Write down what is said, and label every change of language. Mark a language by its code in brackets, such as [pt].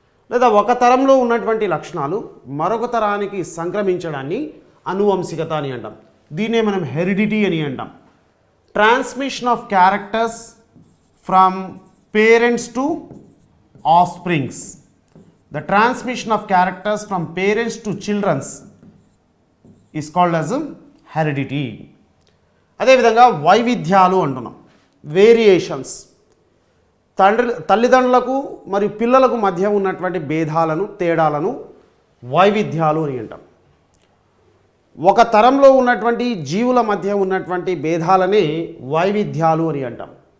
[te] లేదా ఒక తరంలో ఉన్నటువంటి లక్షణాలు మరొక తరానికి సంక్రమించడాన్ని అనువంశికత అని అంటాం. దీన్నే మనం హెరిడిటీ అని అంటాం. [en] Transmission of characters from parents to offsprings. The transmission of characters from parents to children is called as heredity. [te] అదేవిధంగా వైవిధ్యాలు అంటున్నాం, వేరియేషన్స్. తల్లిదండ్రులకు మరియు పిల్లలకు మధ్య ఉన్నటువంటి భేదాలను, తేడాలను వైవిధ్యాలు అని అంటాం. ఒక తరంలో ఉన్నటువంటి జీవుల మధ్య ఉన్నటువంటి భేదాలని వైవిధ్యాలు అని అంటాం.